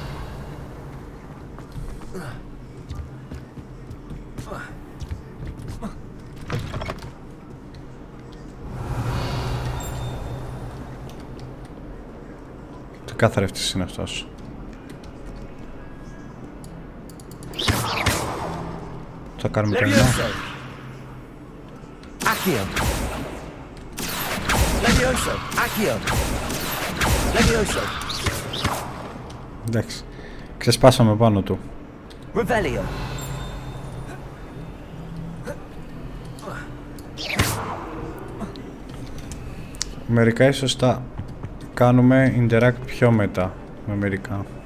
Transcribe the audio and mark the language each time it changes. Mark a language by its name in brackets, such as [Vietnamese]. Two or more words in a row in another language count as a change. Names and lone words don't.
[Greek] Τι καθρέφτης είναι αυτός. Θα κάνουμε κανένα. Accio. Levioso. Accio. Levioso. Εντάξει. Ξεσπάσαμε πάνω του. Revelio. Μερικά ίσως τα κάνουμε interact πιο μετά με μερικά.